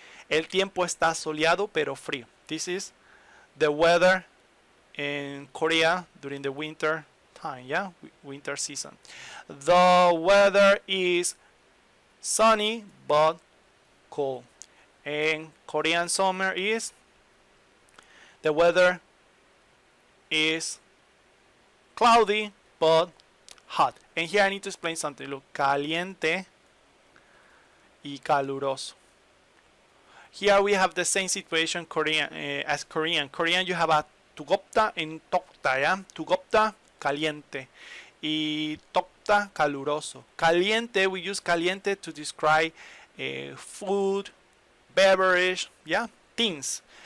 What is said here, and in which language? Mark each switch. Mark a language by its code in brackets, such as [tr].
[es] El tiempo está soleado pero frío. [en] This is the weather in Korea during the winter time, yeah, winter season. The weather is sunny but cold. And Korean summer is the weather is cloudy but hot. And here I need to explain something. Look, [es] caliente y caluroso. [en] Here we have the same situation Korean as Korean. Korean you have a tugopta and tokta, yeah? [es] Tugopta, caliente. Y tokta, caluroso. [en] Caliente, we use caliente to describe food, beverage, yeah? Things.